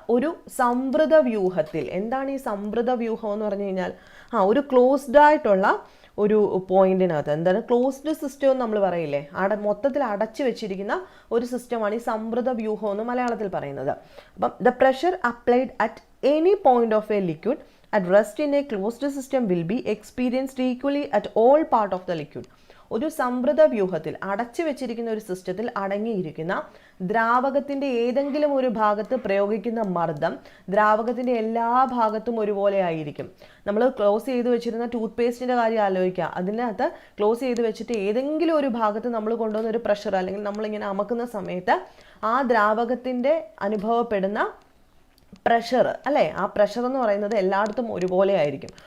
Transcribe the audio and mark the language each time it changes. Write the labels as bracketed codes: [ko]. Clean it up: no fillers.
[ml] ഒരു സംവൃത വ്യൂഹത്തിൽ, എന്താണ് ഈ സംവൃത വ്യൂഹം എന്ന് പറഞ്ഞു കഴിഞ്ഞാൽ, ഒരു ക്ലോസ്ഡ് ആയിട്ടുള്ള ഒരു പോയിന്റിനകത്ത്, എന്താണ് ക്ലോസ്ഡ് സിസ്റ്റം എന്ന് നമ്മൾ പറയില്ലേ, മൊത്തത്തിൽ അടച്ചു വെച്ചിരിക്കുന്ന ഒരു സിസ്റ്റമാണ് ഈ സംവൃത വ്യൂഹം എന്ന് മലയാളത്തിൽ പറയുന്നത്. അപ്പം [en] The pressure applied at any point of a liquid at rest in a closed system will be experienced equally at all part of the liquid. [ml] ഒരു സംവൃത വ്യൂഹത്തിൽ അടച്ചു വെച്ചിരിക്കുന്ന ഒരു സിസ്റ്റത്തിൽ അടങ്ങിയിരിക്കുന്ന ദ്രാവകത്തിൻ്റെ ഏതെങ്കിലും ഒരു ഭാഗത്ത് പ്രയോഗിക്കുന്ന മർദ്ദം ദ്രാവകത്തിൻ്റെ എല്ലാ ഭാഗത്തും ഒരുപോലെ ആയിരിക്കും. നമ്മൾ ക്ലോസ് ചെയ്ത് വെച്ചിരുന്ന ടൂത്ത് പേസ്റ്റിൻ്റെ കാര്യം ആലോചിക്കുക. അതിനകത്ത് ക്ലോസ് ചെയ്ത് വെച്ചിട്ട് ഏതെങ്കിലും ഒരു ഭാഗത്ത് നമ്മൾ കൊണ്ടുവന്ന ഒരു പ്രഷർ അല്ലെങ്കിൽ നമ്മളിങ്ങനെ അമക്കുന്ന സമയത്ത് ആ ദ്രാവകത്തിൻ്റെ അനുഭവപ്പെടുന്ന പ്രഷർ അല്ലേ, ആ പ്രഷർ എന്ന് പറയുന്നത് എല്ലായിടത്തും ഒരുപോലെ ആയിരിക്കും.